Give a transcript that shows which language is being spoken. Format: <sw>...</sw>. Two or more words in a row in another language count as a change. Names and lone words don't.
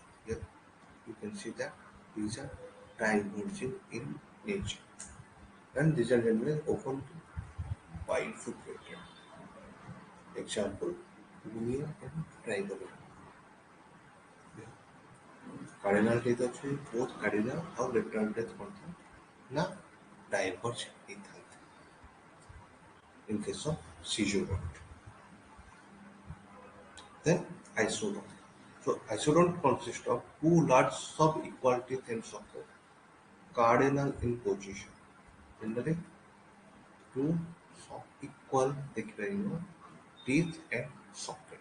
<en>Yeah, you can see that these are diverging in nature. And these are generally often bifurcated. Example, linear and trigonal. Cardinal teeth ଅଛି both cardinal ଆଉ lateral teeth</en> <or>ମଧ୍ୟ ନା</or> <en>diverge ହେଇଥାନ୍ତି in case of scissurodont. Then isodont. So isodont consists of two large sub-equal teeth and socket, cardinal in position. Generally, two sub-equal ଦେଖିପାରିବ teeth and socket.</en>